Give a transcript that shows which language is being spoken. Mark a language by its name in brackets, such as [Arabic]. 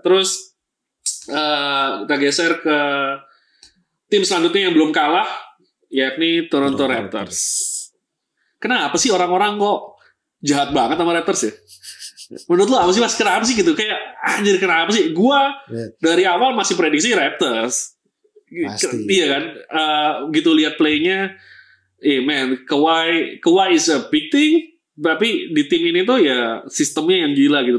[Indonesian] Terus kita geser ke tim selanjutnya yang belum kalah, yakni Toronto Raptors. Kenapa sih orang-orang kok jahat banget sama Raptors ya? Menurut lo apa sih Mas? Kenapa sih gitu? Kayak anjir kenapa sih? Gua dari awal masih prediksi Raptors. Pasti. Iya kan? Gitu lihat playnya, [English] man, Kawhi is a big thing. [Indonesian] Tapi di tim ini tuh ya sistemnya yang gila gitu.